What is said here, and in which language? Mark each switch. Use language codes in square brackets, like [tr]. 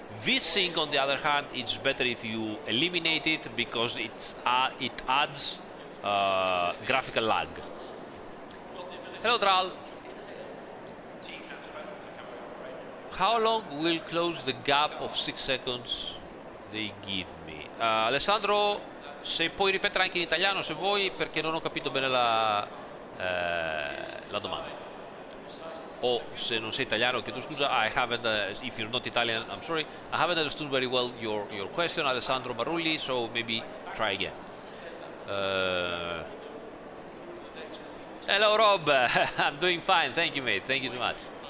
[en] VSync, on the other hand, it's better if you eliminate it because it adds graphical lag. Hello, Tral. How long will close the gap of 6 seconds they give me? [it] Alessandro, se puoi ripetere anche in italiano se vuoi, perché non ho capito bene la domanda. O se non sei italiano, chiedo scusa, [en] I haven't, if you're not Italian, I'm sorry, I haven't understood very well your question, Alessandro Marulli, so maybe try again. Hello, Rob. I'm doing fine, thank you, mate, thank you so much.